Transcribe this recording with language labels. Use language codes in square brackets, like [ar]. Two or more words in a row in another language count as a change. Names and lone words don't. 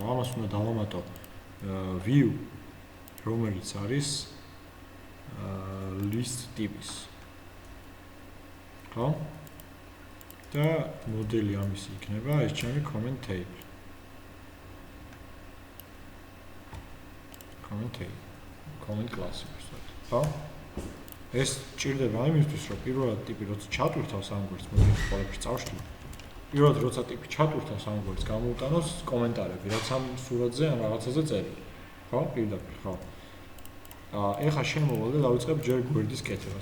[ka] ამას უნდა დავამატო view რომელიც არის list ტიპის. ხო? და მოდელი ამისი იქნება ეს ჩემი [en] comment table. comment class [ka] ვისწავლეთ. ხო? ეს ჭირდება იმისთვის, რომ პირველად ტიპი როცა ჩატვირთავს ამ გვერდს, მოდელის ყველაფერს წავშლი. პირველად როცა ტიპი ჩატვირთავს ამ გვერდს, გამოუტანოს კომენტარები, რაც ამ სურათზე ან რაღაცაზე წერია. ხო? პირდაპირ, ხო. ეხლა შემოვალ და დავიწყებ ჯერ გვერდის კეთებას.